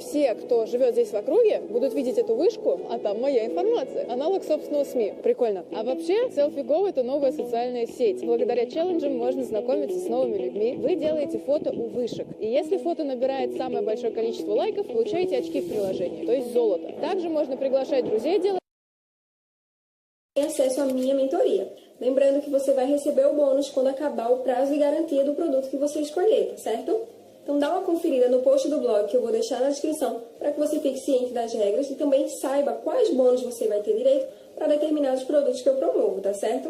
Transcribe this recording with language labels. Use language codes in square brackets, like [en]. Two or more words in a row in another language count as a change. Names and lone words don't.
[ru] Все, кто живет здесь в округе, будут видеть эту вышку, а там моя информация. Аналог собственного СМИ. Прикольно. А вообще, SelfieGo — это новая социальная сеть. Благодаря челленджам можно знакомиться с новыми людьми. Вы делаете фото у вышек. И если фото набирает самое большое количество лайков, получаете очки в приложении. То есть золото. Также можно приглашать друзей делать. [pt] Tem acesso à minha mentoria. Lembrando que você vai receber o bônus quando acabar o prazo de garantia do produto que você escolher, tá certo? Então dá uma conferida no post do blog que eu vou deixar na descrição para que você fique ciente das regras e também saiba quais bônus você vai ter direito para determinados produtos que eu promovo, tá certo?